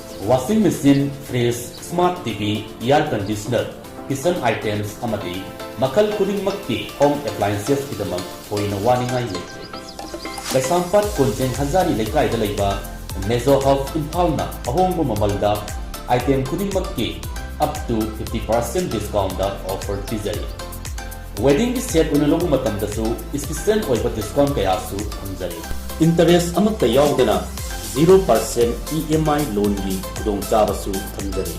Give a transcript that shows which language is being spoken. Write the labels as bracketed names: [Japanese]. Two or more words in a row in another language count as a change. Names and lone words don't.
[English] washing machine, fridge, smart TV, air conditioner, kitchen items [Manipuri] amadi makal khudingmakki [English] home appliances [Manipuri] kidamak thoina waningai leite. Kaisampat Konjeng Hazari Lekai Dalaiba Mezo of Impalna ahongbo mamalda item khudingmakki [English] up to 50% discount offer [Manipuri] tizari. [English] Wedding set [Manipuri] unalong matamdasu special oiba discount kayasu hamzari. Interest amatta yaudena 0% [English] EMI loan [Manipuri] gi kudong chabasu thamjari.